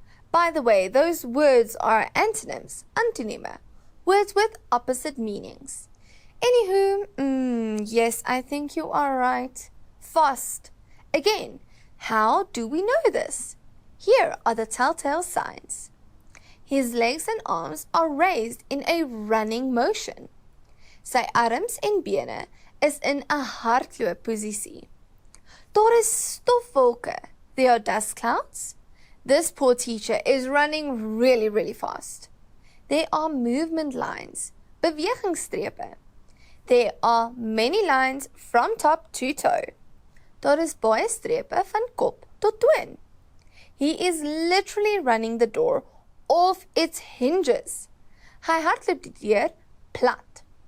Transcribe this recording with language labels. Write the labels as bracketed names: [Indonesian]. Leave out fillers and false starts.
[English] By the way, those words are antonyms, antonieme, words with opposite meanings. Anywho, yes, I think you are right. Fast. Again, how do we know this? Here are the telltale signs. His legs and arms are raised in a running motion. [Afrikaans] Sy arms en bene is in 'n hardloopposisie. Daar is stofwolke. [English] There are dust clouds. This poor teacher is running really, really fast. There are movement lines, bewegingsstrepe. There are many lines from top to toe. [Afrikaans] Daar is baie strepe van kop tot toon. [English] He is literally running the door off its hinges. [Afrikaans] Hy hardloop die deur plat.